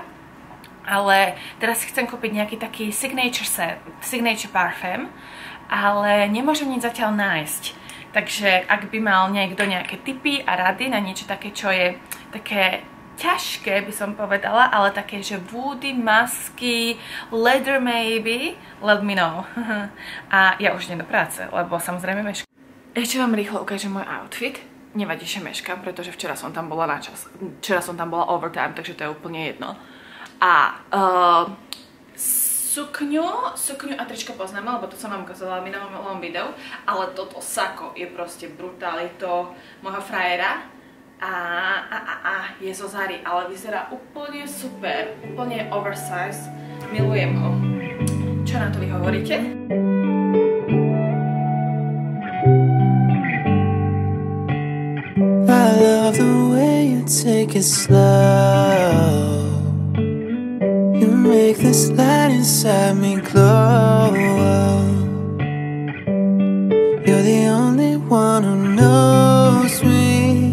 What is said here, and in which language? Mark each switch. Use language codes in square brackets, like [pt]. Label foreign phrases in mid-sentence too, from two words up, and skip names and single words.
[sk] Ale teraz chcem kúpiť nejaký taký signature parfém, ale nemôžem nič zatiaľ nájsť. Takže ak by mal niekto nejaké tipy a rady na niečo také, čo je také ťažké, by som povedala, ale také, že woody, masky, [en] leather maybe, let me know. [sk] A ja už idem do práce, lebo samozrejme meškám. Ešte vám rýchlo ukážem môj outfit. Nevadí, že meškám, pretože včera som tam bola na čas. Včera som tam bola overtime, takže to je úplne jedno. A sukňu a tričko poznáme, lebo to som vám ukazovala v minulom videu, ale toto sako je proste brutál, je to môjho frajera a je zo Zary, ale vyzerá úplne super, úplne oversize, milujem ho. Čo na to vy hovoríte? [en] I love the way you take it slow. Make this light inside me glow. You're the only one who knows me.